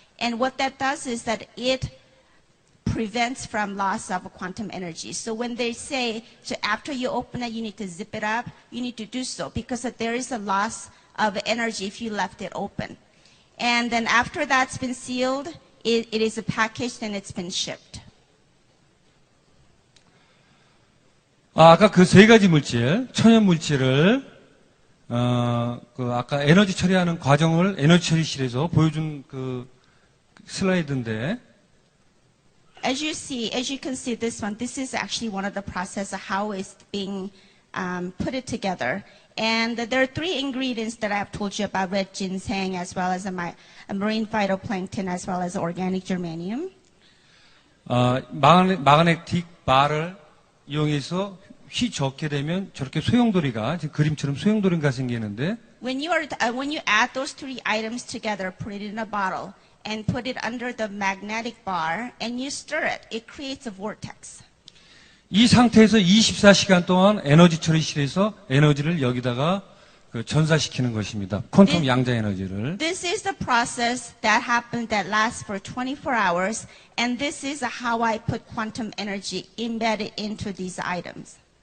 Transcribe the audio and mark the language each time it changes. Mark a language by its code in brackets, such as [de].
[en] And what that does is that it prevents from loss of quantum energy. So when they say, so after you open it, you need to zip it up, you need to do so because there is a loss of energy if you left it open. And then after that's been sealed, it is packaged and it's been shipped. [ko] 아까 그 3가지 물질, 천연 물질을 아까 에너지 처리하는 과정을 에너지 처리실에서 보여준 그 슬라이드인데. [en] As you can see this one, this is actually one of the process of how it's being put it together. And there are three ingredients that I've told you about: red ginseng, as well as a marine phytoplankton, as well as organic germanium. [ko] 마그네틱 바를 이용해서 휘젓게 되면 저렇게 소용돌이가 지금 그림처럼 소용돌이가 생기는데 [en] When you add those three items together, put it in a bottle, and put it under the magnetic bar, and you stir it, it creates a vortex. [ko] 이 상태에서 24시간 동안 에너지 처리실에서 에너지를 여기다가 전사시키는 것입니다. 퀀텀 양자 에너지를. [en] This is the process that lasts for 24 hours, and this is how I put quantum energy embedded into these items.